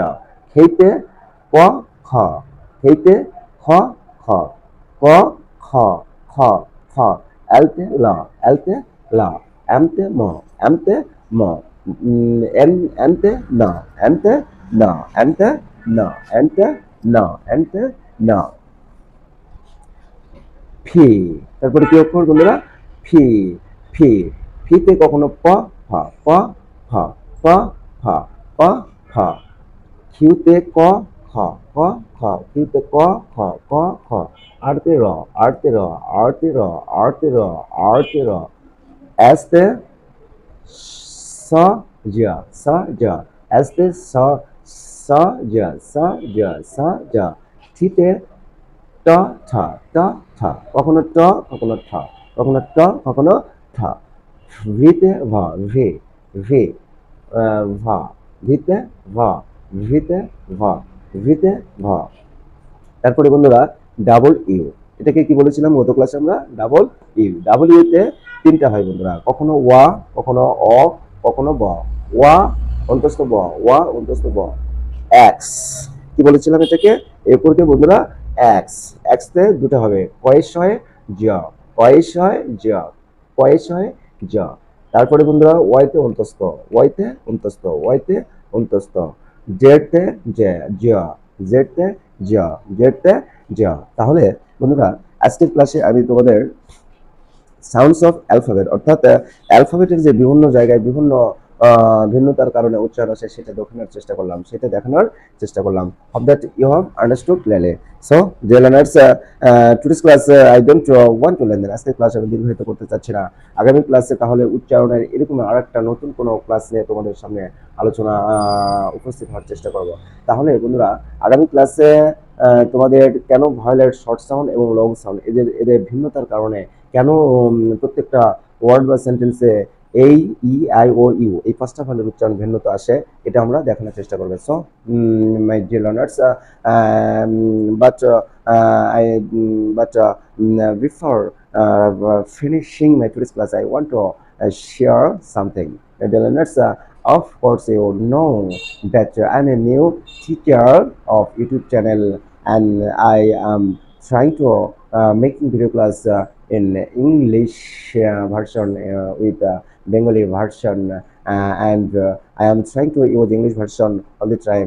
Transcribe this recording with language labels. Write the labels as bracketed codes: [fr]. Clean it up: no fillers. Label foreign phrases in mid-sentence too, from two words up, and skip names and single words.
[bn] খেইতে ক খ, খেইতে খ খ, ক খ খ খ। এলতে ল এলতে ল, এমতে ম এমতে ম, এনতে ন এনতে ন এনতে ন এনতে ন এনতে ন। ফি, তারপরে কি অক্ষর বন্ধুরা, ফি ফি, ফিতে কখনো প ফ প ফ প ফ প ফ। কিউতে ক খ ক খ, কিউতে ক খ ক খ। আরতে র আরতে র আরতে র আরতে র আরতে র। এসতে স জ স জ, এসতে স স জ স জ স জ। ঠিতে ট ঠ ট ঠ, কখনো ট কখনো ঠ, কখনো ট কখনো ঠ। ভিতে ভ ভি ভি, ভ ভিতে ভ ভিতে ভ ভিতে ভ। তারপরে বন্ধুরা [en] double u, [bn] এটাকে কি বলেছিলাম গত ক্লাসে আমরা, [en] double u. double u-তে [bn] তিনটা হয় বন্ধুরা, কখনো ওয়া কখনো অ কখনো ব। ওয়া অন্তস্থ ব, ওয়া অন্তস্থ ব। এক্স, কি বলেছিলাম এটাকে, এরপরকে বন্ধুরা এক্স, এক্সতে দুটো হবে, কয়েস হয় জ, কয়েস হয় জ, কয়েস হয় জ। তারপরে বন্ধুরা ওয়াইতে অন্তস্থ, ওয়াইতে অন্তস্থ, ওয়াইতে অন্তস্থ। জেডতে জে জ, জেডতে জ, জেডতে জ। তাহলে বন্ধুরা আজকের ক্লাসে আমি তোমাদের [en] sounds of alphabet, [bn] অর্থাৎ অ্যালফাবেটের যে বিভিন্ন জায়গায় বিভিন্ন ভিন্নতার কারণে উচ্চারণ আসে সেটা দেখানোর চেষ্টা করলাম, সেটা দেখানোর চেষ্টা করলাম। [en] hope that you have understood clearly. so dear learners, today's class I don't want to learn, [bn] আজকের ক্লাস আমি দীর্ঘায়িত করতে চাচ্ছি না। আগামী ক্লাসে তাহলে উচ্চারণের এরকম আরেকটা নতুন কোনো ক্লাস নিয়ে তোমাদের সামনে আলোচনা উপস্থিত হওয়ার চেষ্টা করব। তাহলে বন্ধুরা আগামী ক্লাসে তোমাদের কেন ভয়েলের [en] short sound [bn] এবং [en] long sound, [bn] এদের ভিন্নতার কারণে কেন প্রত্যেকটা ওয়ার্ড বা সেন্টেন্সে এই ই আই ও ইউ এই পাঁচটা ভয়েলের উচ্চারণ ভিন্নতা আসে, এটা আমরা দেখানোর চেষ্টা করব। [en] so my dear learners, but I but before finishing my today's class, I want to share something. Dear learners, of course you know that I'm a new teacher of YouTube channel, and I am trying to making video class in English version with Bengali version, and I am trying to use English version all the time.